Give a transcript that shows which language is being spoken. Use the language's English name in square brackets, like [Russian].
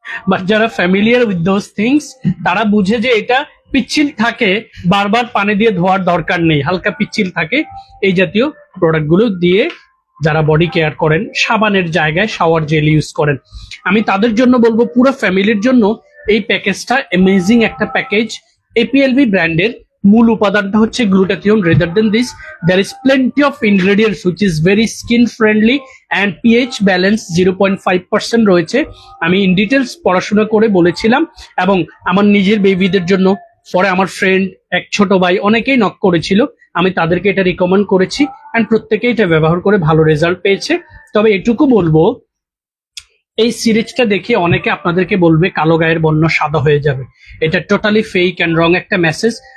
[Bangla] But যারা [English] familiar with those things, [Bangla] তারা বুঝে যে এটা পিচ্ছিল থাকে, বারবার পানি দিয়ে ধোয়ার দরকার নেই, হালকা পিচ্ছিল থাকে। এই জাতীয় প্রোডাক্টগুলো দিয়ে যারা বডি কেয়ার করেন, সাবানের জায়গায় শাওয়ার জেল ইউজ করেন, আমি তাদের জন্য বলবো পুরো ফ্যামিলির জন্য এই প্যাকেজটা অ্যামেজিং একটা প্যাকেজ। এপিএলবি ব্র্যান্ডের মূল উপাদানটা হচ্ছে glutathione. [English] Rather then this there is plenty of ingredients which is very skin friendly and pH balance 0.5% রয়েছে। [Bangla] আমি ইন ডিটেলস পড়াশোনা করে বলেছিলাম, এবং আমার নিজের বেবিদের জন্য, পরে আমার ফ্রেন্ড, এক ছোট ভাই, অনেকেই নক করেছিল, আমি তাদেরকে এটা রিকমেন্ড করেছি এন্ড প্রত্যেকেই এটা ব্যবহার করে ভালো রেজাল্ট পেয়েছে। তবে এটুকু বলবো, এই সিরিজটা দেখে অনেকে আপনাদেরকে বলবে কালো গায়ের বর্ণ সাদা হয়ে যাবে, এটা [English] totally fake and wrong [Bangla] একটা মেসেজ।